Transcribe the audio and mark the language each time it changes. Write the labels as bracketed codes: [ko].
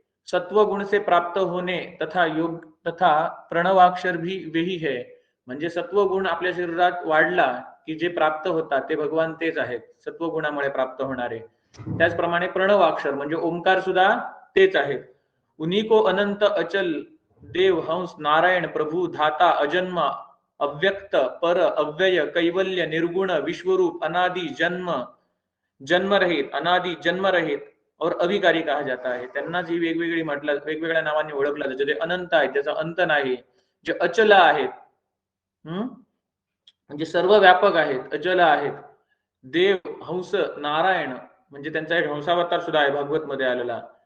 [hi] सत्वगुण से प्राप्त होणे तथा योग तथा प्रणवाक्षर भी वेही है, [mr] म्हणजे सत्वगुण आपल्या शरीरात वाढला की जे प्राप्त होतात ते भगवान तेच आहेत, सत्वगुणामुळे प्राप्त होणारे. त्याचप्रमाणे प्रणवाक्षर म्हणजे ओंकार सुद्धा तेच आहेत. [hi] उन्हीं को अनंत अचल देव हंस नारायण प्रभु धाता अजन्म अव्यक्त पर अव्यय कैवल्य निर्गुण विश्वरूप अनादि जन्म रहित, अनादि जन्म रहित और अभिकारी कहा जाता है. [mr] त्यांनाच ही वेगवेगळ्या नावांनी ओळखलं जातं. जे अनंत आहेत, त्याचा अंत नाही, जे अचल आहेत, म्हणजे सर्व व्यापक आहेत, अचल आहेत. देव हंस नारायण म्हणजे त्यांचा एक हंसावतार सुद्धा आहे भागवत मध्ये आलेला.